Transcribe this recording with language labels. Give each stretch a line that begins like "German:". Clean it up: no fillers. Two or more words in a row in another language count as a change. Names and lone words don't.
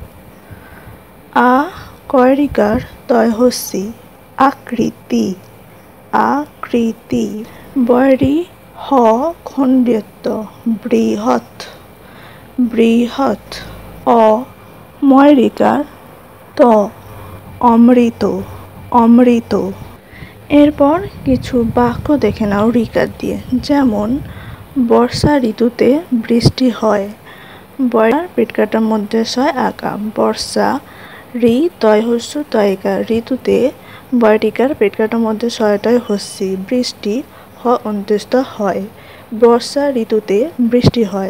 Bangla: আ কয়রিকার তয় হস্যি আকৃতি, আকৃতি। বয়রি হ খণ্ড্যত্ব বৃহৎ, বৃহৎ। অ ময়রিকার ত অমৃত, অমৃত। এরপর কিছু বাক্য দেখে নাও রিকার দিয়ে, যেমন বর্ষা ঋতুতে বৃষ্টি হয়। বয়রার পেটকাটার মধ্যে শয় আকা, বর্ষা ঋ তয় হস্য তয়িকা, ঋতুতে বয়রিকার পেটকাটার মধ্যে শয়টায় হস্যি, বৃষ্টি হ অন্ত্যেস্ত হয়, বর্ষা ঋতুতে বৃষ্টি হয়।